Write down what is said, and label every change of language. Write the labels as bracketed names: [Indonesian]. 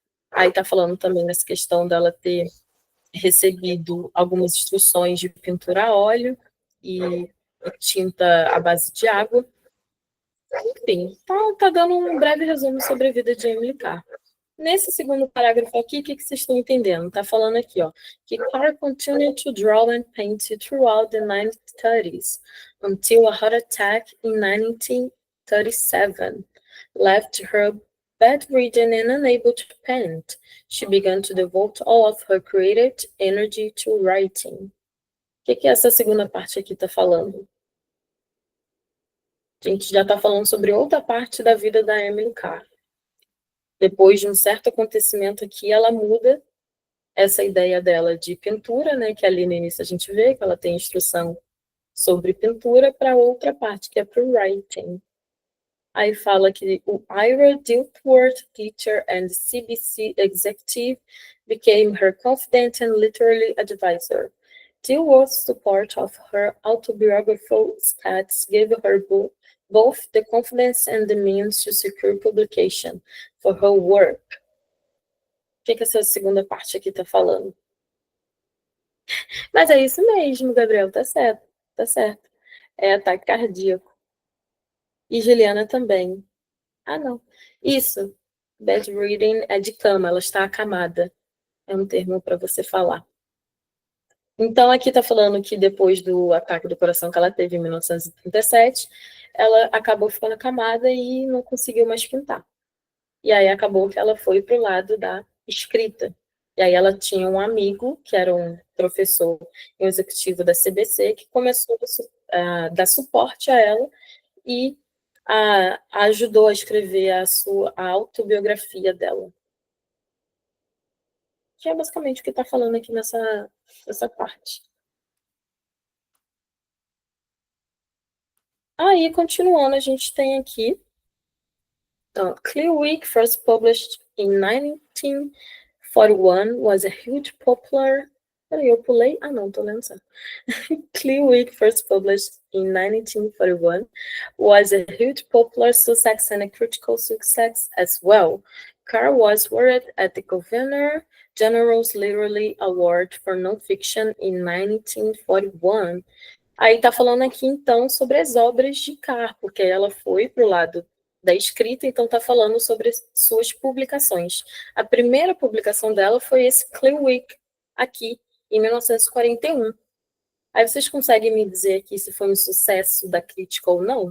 [Portuguese] Aí está falando também nessa questão dela ter recebido algumas instruções de pintura a óleo e tinta à base de água. Enfim, tá dando um breve resumo sobre a vida de Emily Carr. Nesse segundo parágrafo aqui, o que vocês estão entendendo? Está falando aqui, ó, que [English] Carr continued to draw and paint throughout the 1930s, until a heart attack in 1937 left her bedridden and unable to paint. She began to devote all of her creative energy to writing. [Portuguese] O que essa segunda parte aqui está falando? A gente já está falando sobre outra parte da vida da Emily Carr. Depois de um certo acontecimento aqui, ela muda essa ideia dela de pintura, né, que ali no início a gente vê que ela tem instrução sobre pintura, para outra parte, que é para o writing. Aí fala que o [English] Ira Dilworth, teacher and CBC executive, became her confidant and literary advisor. Dilworth's support of her autobiographical sketches gave her both the confidence and the means to secure publication for her work. [Portuguese] O que essa segunda parte aqui está falando? Mas é isso mesmo, Gabriel, tá certo, tá certo. É ataque cardíaco. E Juliana também. Ah, não. Isso. Bedridden é de cama, ela está acamada. É um termo para você falar. Então, aqui está falando que depois do ataque do coração que ela teve em 1937, ela acabou ficando acamada e não conseguiu mais pintar. E aí acabou que ela foi para o lado da escrita. E aí ela tinha um amigo, que era um professor e um executivo da CBC, que começou a dar suporte a ela e a ajudou a escrever a autobiografia dela. Que é basicamente o que está falando aqui nessa parte. Aí, continuando, a gente tem aqui [English] Clear Week, first published in 1941, was a huge popular... [Portuguese] Peraí, eu pulei? Ah, não, tô lendo certo. [English] Clear Week, first published in 1941, was a huge popular success and a critical success as well. Carr was awarded at the Governor General's Literary Award for Nonfiction in 1941. [Portuguese] Aí tá falando aqui, então, sobre as obras de Carr, porque ela foi pro lado da escrita, então tá falando sobre suas publicações. A primeira publicação dela foi esse Clear Week, aqui, em 1941. Aí vocês conseguem me dizer aqui se foi um sucesso da crítica ou não?